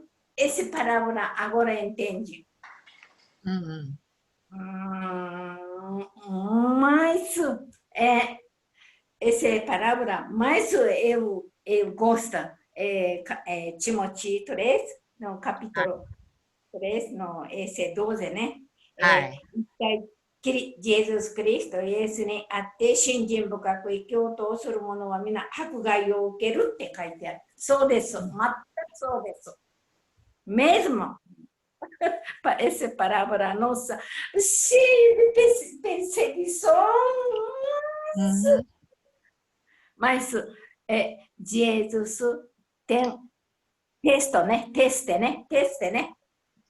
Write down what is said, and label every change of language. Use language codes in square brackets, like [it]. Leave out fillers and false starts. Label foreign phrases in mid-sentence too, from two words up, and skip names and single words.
[pt] essa palavra agora entendi. Mas essa palavra, mais eu gosto, Timóteo 3, no capítulo 3, no esse 12, né? Jesus Cristo、 [ja] イエスにあって信心深く生きようとする者は皆迫害を受けるって書いてある。そうです。全くそうです。 [pt] Mesmo essa palavra nossa, cheia de perseguição. Mas Jesus tem teste, né?